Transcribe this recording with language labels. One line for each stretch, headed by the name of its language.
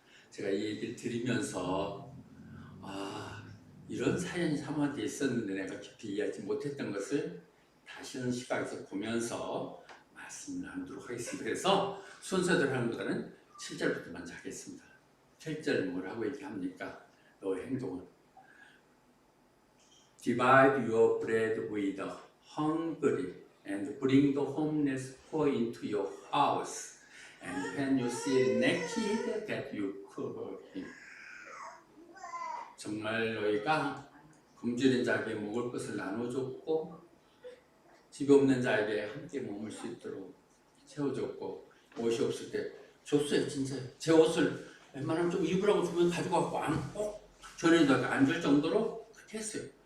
Korean: 제가 이 얘기를 들으면서 이런 사연이 사모한테 있었는데 내가 깊이 이해하지 못했던 것을 다시는 시각에서 보면서 말씀을 나누도록 하겠습니다. 그래서 순서대로 하는 것보다는 7절부터 먼저 하겠습니다. 7절 뭐라고 얘기합니까? 너의 행동은
English: Divide your bread with the hungry and bring the homeless poor into your house. And when you see naked, that you cover him.
Korean: 정말 너희가 굶주린 자에게 먹을 것을 나눠줬고 집이 없는 자에게 함께 머물 수 있도록 채워줬고 옷이 없을 때 줬어요. 진짜 제 옷을 웬만하면 좀 입으라고 주면 가져가고 꼭 전에다가 안 줄 정도로 그렇게 했어요.